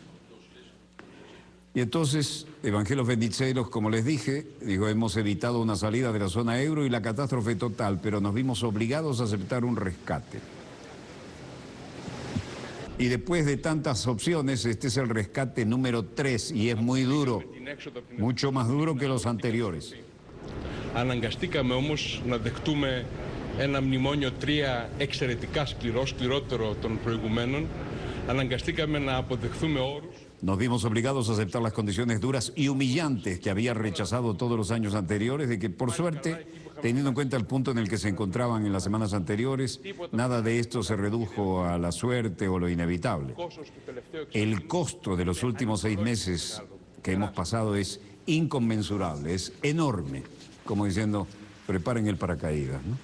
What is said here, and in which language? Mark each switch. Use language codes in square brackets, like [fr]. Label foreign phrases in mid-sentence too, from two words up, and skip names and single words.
[es] Y entonces, Evangelos Venizelos, como les dije, dijo: hemos evitado una salida de la zona euro y la catástrofe total, pero nos vimos obligados a aceptar un rescate. Y después de tantas opciones, este es el rescate número 3 y es muy duro, mucho más duro que los anteriores. [el] Αναγκαστήκαμε όμως να δεχτούμε ένα μνημόνιο 3 εξαιρετικά σκληρό, σκληρότερο των προηγουμένων. Αναγκαστήκαμε να αποδεχθούμε όρους. [es] Nos vimos obligados a aceptar las condiciones duras y humillantes que había rechazado todos los años anteriores, de que por suerte, teniendo en cuenta el punto en el que se encontraban en las semanas anteriores, nada de esto se redujo a la suerte o lo inevitable. El costo de los últimos 6 meses que hemos pasado es inconmensurable, es enorme, como diciendo: preparen el paracaídas, ¿no?